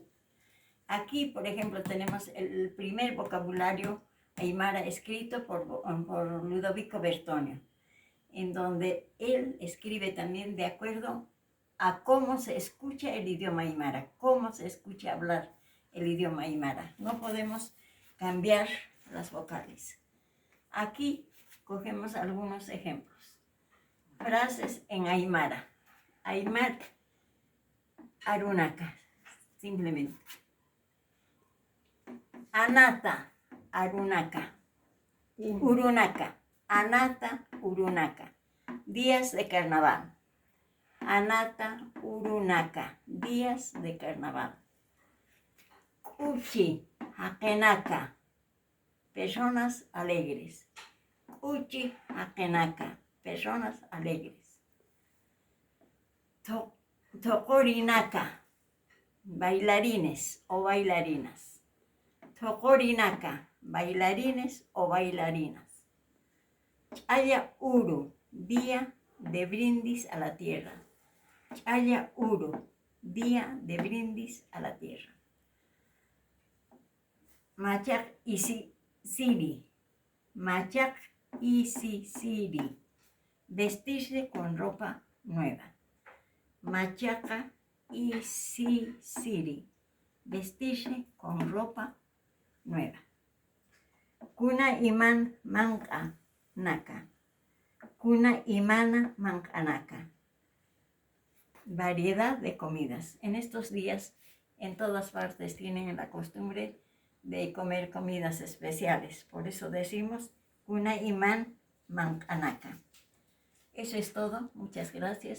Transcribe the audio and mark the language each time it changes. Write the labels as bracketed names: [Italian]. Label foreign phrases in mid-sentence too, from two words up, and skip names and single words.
[Spanish] Aquí, por ejemplo, tenemos el primer vocabulario Aymara escrito por Ludovico Bertonio, en donde él escribe también de acuerdo a cómo se escucha el idioma Aymara, cómo se escucha hablar el idioma Aymara. No podemos cambiar las vocales. Aquí cogemos algunos ejemplos. Frases en Aymara. [Aymara] Aymar Arunaka, simplemente. Anata Arunaka. Urunaka. Anata Urunaka. [Spanish] Días de carnaval. [Aymara] Anata Urunaka. [Spanish] Días de carnaval. [Aymara] Uchi Hakenaka. [Spanish] Personas alegres. [Aymara] Uchi Hakenaka. [Spanish] Personas alegres. Tokorinaka. Bailarines o bailarinas. [Aymara] Tokorinaka. [Spanish] Bailarines o bailarinas. [Aymara] Chaya Uru. [Spanish] Día de brindis a la tierra. [Aymara] Chaya Uru. [Spanish] Día de brindis a la tierra. [Aymara] Machak isi siri. Machak isi siri. [Spanish] Vestirse con ropa nueva. [Aymara] Machaca isi siri. [Spanish] Vestirse con ropa nueva. [Aymara] Kuna iman manka naka. Kuna imana mankanaka. [Spanish] Variedad de comidas. En estos días, en todas partes tienen la costumbre de comer comidas especiales. Por eso decimos [Aymara] Kuna iman mankanaka. [Spanish] Eso es todo. Muchas gracias.